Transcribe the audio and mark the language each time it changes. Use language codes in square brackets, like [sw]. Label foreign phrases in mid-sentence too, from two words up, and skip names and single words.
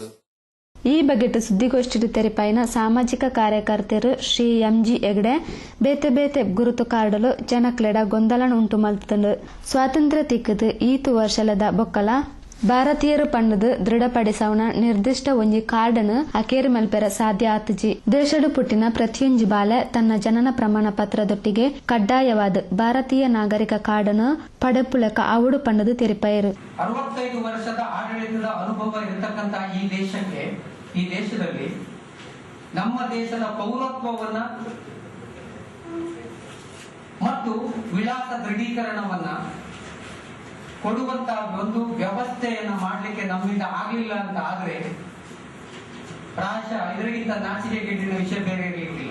[tcy] ಈ ಬಗೆಟ್ ಸುದ್ದಿಗೋಷ್ಠಿ ತೆರೆಪಾಯಿನ ಸಾಮಾಜಿಕ ಕಾರ್ಯಕರ್ತರು ಶ್ರೀ ಎಂಜಿ ಹೆಗ್ಡೆ ಬೇತೆ ಬೇತೆ ಗುರುತು ಕಾರ್ಡಲು ಜನಕ್ಲೆಡ ಗೊಂದಲ ಉಂಟು ಮಲ್ತಂಡು ಸ್ವಾತಂತ್ರ್ಯ ತಿಕ್ಕದು ಈತು ವರ್ಷಲದ ಬೊಕ್ಕಲ ಭಾರತೀಯರು ಪಂಡದು ದೃಢಪಡಿಸವನ ನಿರ್ದಿಷ್ಟ ಒಂಜಿ ಕಾರ್ಡನ್ನು ಅಕೇರಿ ಮಲ್ಪೆರ ಸಾಧ್ಯ ಆತಜಿ. ದೇಶಡು ಪುಟ್ಟಿನ ಪ್ರತಿಯೊಂಜಿ ಬಾಲೆ ತನ್ನ ಜನನ ಪ್ರಮಾಣ ಪತ್ರದೊಟ್ಟಿಗೆ ಕಡ್ಡಾಯವಾದ ಭಾರತೀಯ ನಾಗರಿಕ ಕಾರ್ಡನ್ನು ಪಡೆಪುಳಕ ಅವಡು ಪಂಡದು ತೆರಿಪಯರು. [kn] 65 ವರ್ಷದ ಆಡಳಿತದ ಅನುಭವ ಇರತಕ್ಕಂತ ಈ ದೇಶದಲ್ಲಿ ನಮ್ಮ ದೇಶದ ಪೌರತ್ವವನ್ನ ಮತ್ತು ವಿಳಾಸ ದೃಢೀಕರಣವನ್ನ ಕೊಡುವಂತ ಒಂದು ವ್ಯವಸ್ಥೆಯನ್ನ ಮಾಡಲಿಕ್ಕೆ ನಮ್ಮಿಂದ ಆಗಲಿಲ್ಲ ಅಂತ ಆದ್ರೆ ಪ್ರಾಯಶಃ ಇದರಿಗಿಂತ ನಾಚಿಕೆಗೇಡಿನ ವಿಷಯ ಬೇರೆ ಇರಲಿಕ್ಕಿಲ್ಲ.